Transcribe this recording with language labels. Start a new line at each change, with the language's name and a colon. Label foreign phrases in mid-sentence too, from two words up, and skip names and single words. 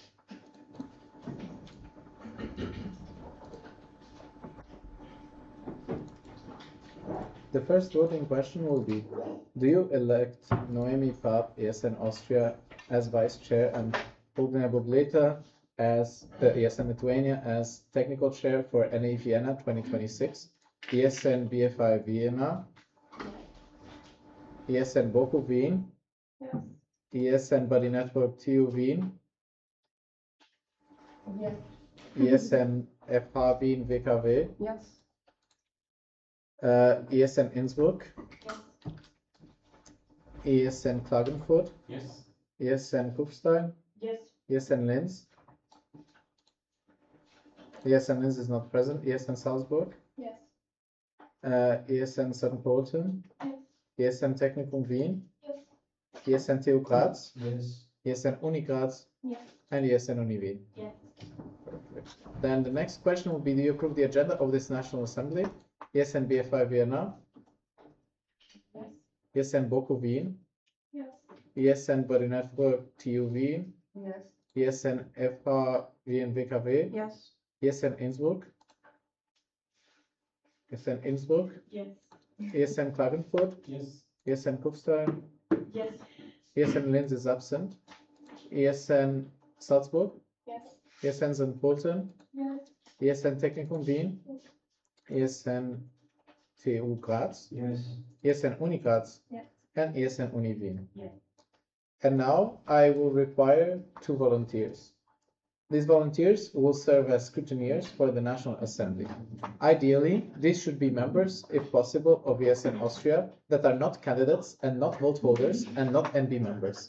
English: The first voting question will be: do you elect Noemi Papp, ESN Austria, as vice chair and Ugne Bobleta as ESN Lithuania as technical chair for NA Vienna 2026, ESN BFI Vienna, ESN Boku Wien, Yes. ESN Buddy Network TU Wien, Yes. ESN FH Wien WKW, Yes. ESN Innsbruck, Yes. ESN Klagenfurt, Yes. ESN Kufstein, Yes. ESN Linz. ESN Linz is not present. ESN Salzburg, Yes. ESN St. Pölten, Yes. ESN Technikum Wien, Yes. ESN TU Graz, Yes. ESN Uni Graz, Yes. and ESN Uni Wien. Yes. Then the next question will be: do you approve the agenda of this National Assembly? ESN BFI Vienna, Yes. ESN Boku Wien, Yes. ESN Buddy Network TU Wien, Yes. ESN FH Wien WKW, Yes. ESN Innsbruck, ESN Innsbruck, Yes. ESN Klagenfurt, Yes. ESN Kufstein, Yes. ESN Linz is absent, ESN Salzburg, Yes. ESN St. Pölten, Yes. ESN Technikum Wien, ESN TU Graz, Yes. ESN Uni Graz, Yes. and ESN Uni Wien. Yes. And now I will require 2 volunteers. These volunteers will serve as scrutineers for the National Assembly. Ideally, these should be members, if possible, of ESN Austria that are not candidates and not vote holders and not NB members.